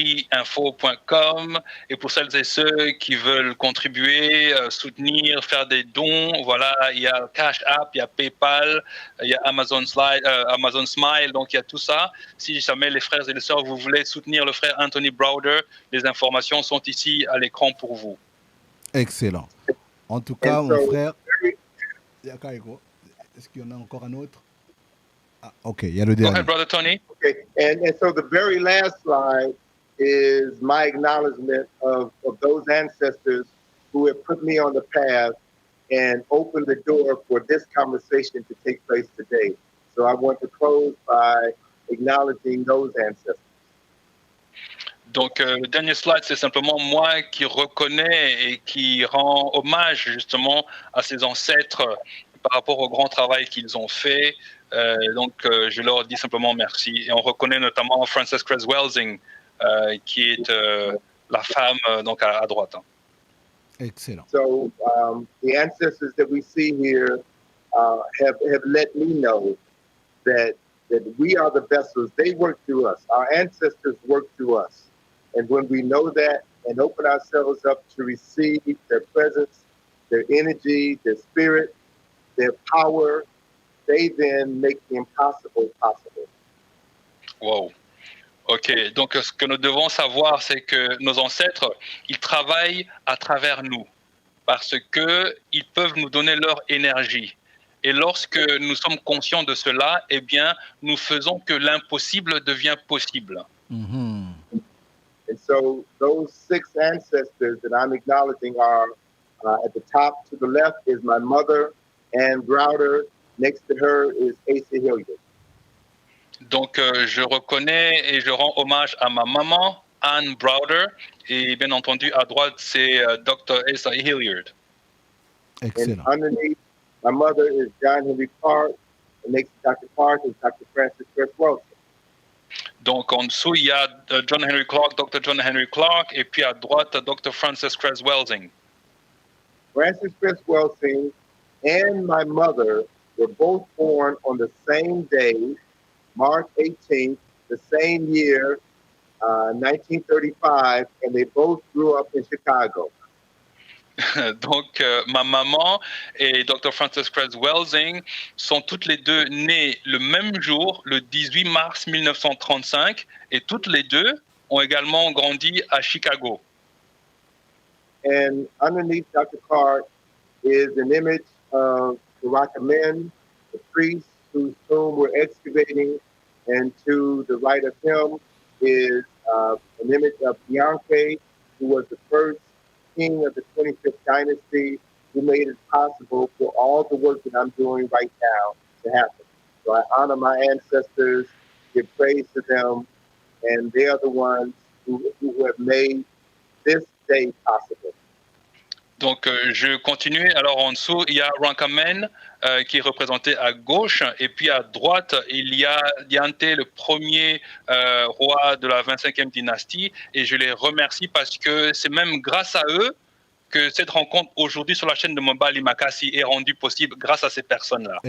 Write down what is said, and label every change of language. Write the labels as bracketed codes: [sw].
[fr] ikjinfo.com, et pour celles et ceux qui veulent contribuer, soutenir, faire des dons, voilà, il y a Cash App, il y a PayPal, il y a Amazon Smile, donc il y a tout ça. Si jamais les frères et les sœurs, vous voulez soutenir le frère Anthony Browder, les informations sont ici à l'écran pour vous. Excellent. En tout cas, mon frère, est-ce qu'il y en a encore un autre? Ah, ok, il y a le dernier. [en] Go ahead, Brother Tony. Okay, and so the very last slide is my acknowledgement of those ancestors who have put me on the path and opened the door for this conversation to take place today. So I want to close by acknowledging those ancestors. [fr] Donc, le dernier slide, c'est simplement moi qui reconnais et qui rend hommage justement à ces ancêtres par rapport au grand travail qu'ils ont fait. Donc, je leur dis simplement merci. Et on reconnaît notamment Frances Cress Welsing, qui est la femme donc à droite. Excellent. [en] So, the ancestors that we see here have let me know that we are the vessels. They work through us. Our ancestors work through us. And when we know that and open ourselves up to receive their presence, their energy, their spirit, their power, they then make the impossible possible. Wow. [fr] Ok, donc ce que nous devons savoir, c'est que nos ancêtres, ils travaillent à travers nous parce qu'ils peuvent nous donner leur énergie. Et lorsque nous sommes conscients de cela, eh bien, nous faisons que l'impossible devient possible. Mm-hmm. [en] And so those 6 ancestors that I'm acknowledging are at the top to the left is my mother, Anne Browder. Next to her is Asa Hilliard. [fr] Donc, je reconnais et je rends hommage à ma maman, Anne Browder, et bien entendu, à droite, c'est Dr. Asa Hilliard. Excellent. [en] And underneath my mother is John Henry Clark, and next to Dr. Clark is Dr. Frances Cress Welsing. [fr] Donc, en dessous, il y a John Henry Clark, Dr. John Henry Clark, et puis à droite, Dr. Frances Cress Welsing. [en] Frances Cress Welsing and my mother were both born on the same day, March 18th, the same year, 1935, and they both grew up in Chicago. [fr] Donc, ma maman et Dr. Frances Cress Welsing sont toutes les deux nées le même jour, le 18 mars 1935, et toutes les deux ont également grandi à Chicago. [en] And underneath Dr. Clark is an image of Baraka Men, the priest whose tomb we're excavating, and to the right of him is an image of Bianca, who was the first king of the 25th dynasty who made it possible for all the work that I'm doing right now to happen. So I honor my ancestors, give praise to them, and they are the ones who have made this day possible. [fr] Donc, je continue. Alors, en dessous, il y a Rankamen qui est représenté à gauche. Et puis, à droite, il y a Diante, le premier roi de la 25e dynastie. Et je les remercie parce que c'est même grâce à eux que cette rencontre aujourd'hui sur la chaîne de Mobali Makassi est rendue possible grâce à ces personnes-là.